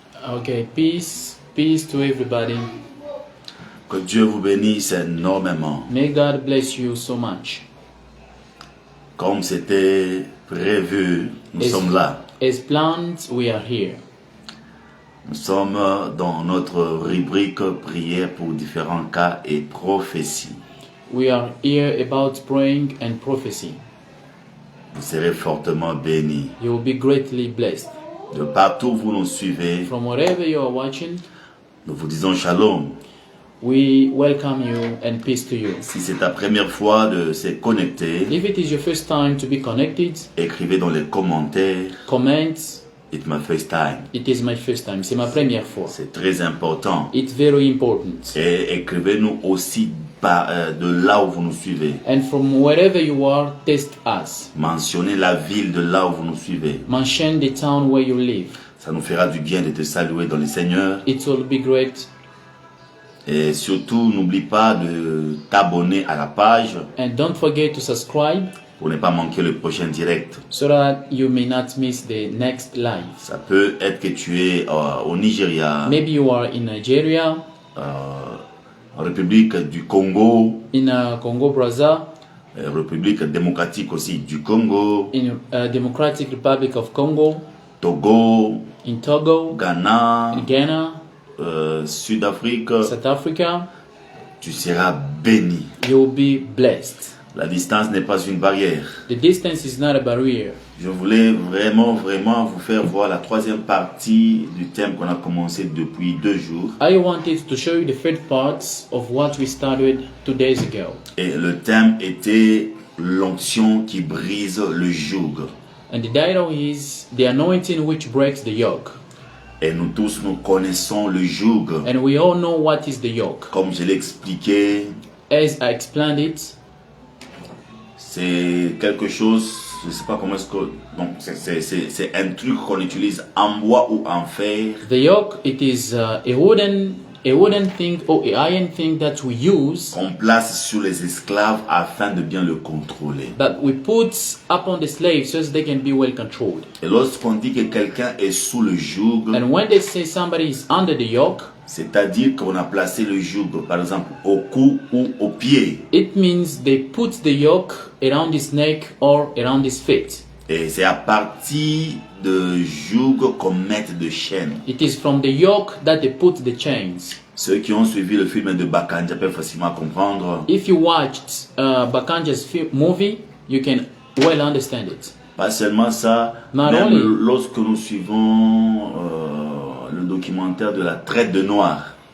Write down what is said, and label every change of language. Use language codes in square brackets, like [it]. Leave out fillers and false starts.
[en] Okay, peace to everybody. [fr] Que Dieu vous bénisse énormément. [en] May God bless you so much. [fr] Comme c'était prévu, nous sommes là. [en] As planned, we are here. [fr] Nous sommes dans notre rubrique prière pour différents cas et prophéties. [en] We are here about praying and prophecy. [fr] Vous serez fortement bénis. [en] You will be greatly blessed. [fr] De partout où vous nous suivez, [en] From wherever you are watching, [fr] nous vous disons shalom. [en] we welcome you and peace to you. [fr] Si c'est ta première fois de se connecter, [en] If it is your first time to be connected, [fr] écrivez dans les commentaires, comment, [en] it's my first time. it is my first time. [fr] C'est ma première fois. C'est très important. [en] It's very important. [fr] Et écrivez-nous aussi de là où vous nous suivez. [en] And from wherever you are, test us. [fr] Mentionnez la ville de là où vous nous suivez. [en] Mention the town where you live. [fr] Ça nous fera du bien de te saluer dans le Seigneur. [en] It will be great. [fr] Et surtout, n'oublie pas de t'abonner à la page [en] And don't forget to subscribe [fr] pour ne pas manquer le prochain direct. [en] so that you may not miss the next live. [fr] Ça peut être que tu es au Nigeria, [en] Maybe you are in Nigeria, [fr] en République du Congo, [en] in Congo Brazza, [fr] République démocratique aussi du Congo, [en] in Democratic Republic of Congo, [fr] Togo, [en] in Togo, [fr] Ghana, [en] in Ghana, [fr] Sud-Afrique. [en] South Africa. [fr] Tu seras béni. [en] You will be blessed. [fr] La distance n'est pas une barrière. [en] The distance is not a barrier. [fr] Je voulais vraiment vous faire voir la troisième partie du thème qu'on a commencé depuis 2 jours. [en] I wanted to show you the third part of what we started 2 days ago. [fr] Et le thème était l'onction qui brise le joug. [en] And the title is The Anointing Which Breaks the Yoke. [fr] Et nous tous, nous connaissons le joug. [en] And we all know what is the yoke. [fr] Comme je l'ai expliqué, [en] As I explained it, [fr] c'est quelque chose, je ne sais pas comment est-ce que... Donc, c'est un truc qu'on utilise en bois ou en fer. [en] the yoke, it is a wooden thing or a iron thing that we use, [fr] Qu'on place sur les esclaves afin de bien le contrôler. [en] that we put upon the slaves so as they can be well controlled. [fr] Et lorsqu'on dit que quelqu'un est sous le joug, [en] And when they say somebody is under the yoke, [fr] c'est-à-dire qu'on a placé le joug, par exemple, au cou ou au pied. [en] it means they put the yoke around his neck or around his feet. [fr] Et c'est à partir de joug qu'on met de chaînes. [en] It is from the yoke that they put the chains. [fr] Ceux qui ont suivi le film de Bakanja peuvent facilement comprendre. [en] If you watched Bakanja's movie, you can well understand it. [fr] Pas seulement ça, [en] Not [fr] même [en] only. [fr] lorsque nous suivons le documentaire de la traite de noirs,